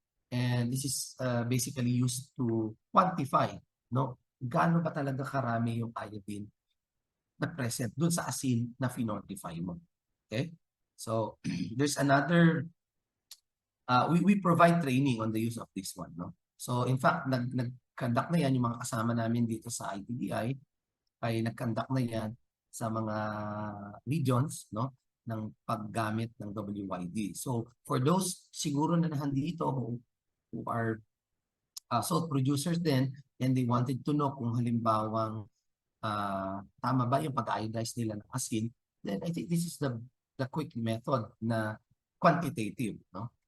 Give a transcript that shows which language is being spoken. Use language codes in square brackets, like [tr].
[en] And this is basically used to quantify, no? [tl] Gaano ba talaga karami yung iodine na present dun sa asin na finortify mo. Okay? [en] So, there's another, we provide training on the use of this one. No? [tl] So, in fact, nag-conduct na yan yung mga kasama namin dito sa ITDI, ay nag-conduct na yan sa mga regions, no, ng paggamit ng WYD. [en] So, for those siguro na nandito who are salt producers din, and they wanted to know kung halimbawang tama ba yung pag-iodize nila ng asin, then I think this is the quick method na quantitative, no?